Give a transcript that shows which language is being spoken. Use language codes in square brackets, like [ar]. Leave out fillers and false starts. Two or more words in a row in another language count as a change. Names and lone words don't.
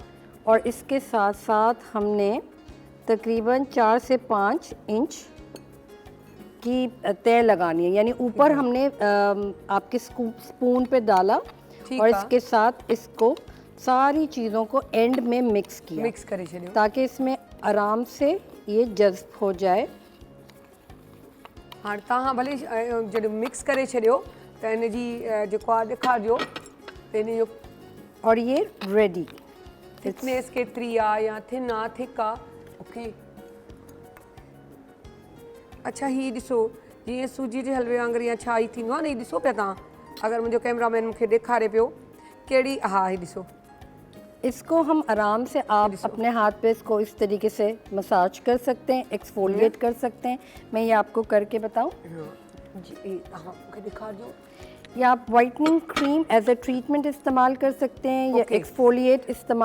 [ur] اور اس کے ساتھ ساتھ ہم نے تقریباً 4 سے 5 انچ کی تہہ لگانی ہے، یعنی اوپر ہم نے آپ کے اسپون پہ ڈالا اور اس کے ساتھ اس کو ساری چیزوں کو اینڈ میں مکس کیا, [sd] मिक्स करे छड़ियो [ur] تاکہ اس میں آرام سے یہ جذب ہو جائے. हाँ, [sd] तव्हां भले जॾहिं मिक्स करे छॾियो त इन जी जेको आहे ॾेखारिजो त इन जो [ur] اور یہ ریڈی. [sd] थिकनेस केतिरी आहे या थिन आहे थिक आहे। ओके। अच्छा, ही ॾिसो जीअं सूजी जे हलवे वांगुरु या छा ई थींदो आहे न, ही ॾिसो पिया तव्हां, अगरि मुंहिंजो कैमरामैन मूंखे ॾेखारे पियो कहिड़ी, हा ही ॾिसो, [ur] اس کو ہم آرام سے آپ اپنے ہاتھ پہ اس کو اس طریقے سے مساج کر سکتے ہیں، ایکسفولیئیٹ کر سکتے ہیں. میں یہ آپ کو کر کے بتاؤں? [sd] जी हाँ, मूंखे ॾेखारिजो। [ur] یا آپ [en] whitening cream as a treatment [ur] استعمال کر سکتے ہیں یا ایکسفولیئیٹ استعمال